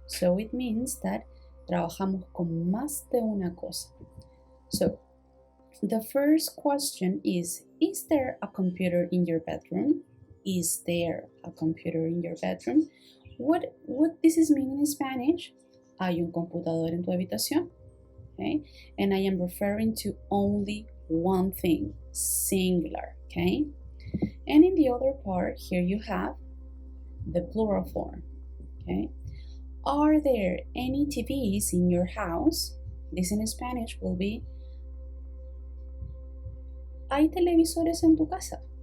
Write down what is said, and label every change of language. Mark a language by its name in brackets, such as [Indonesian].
[English] So it means that [Spanish] trabajamos con más de una cosa. [English] So the first question is there a computer in your bedroom? Is there a computer in your bedroom? What this is mean in Spanish? [Spanish] Hay un computador en tu habitación? [English] Okay, and I am referring to only one thing, singular, okay? And in the other part, here you have the plural form, okay? Are there any TVs in your house? This in Spanish will be, [Spanish] ¿hay televisores en tu casa?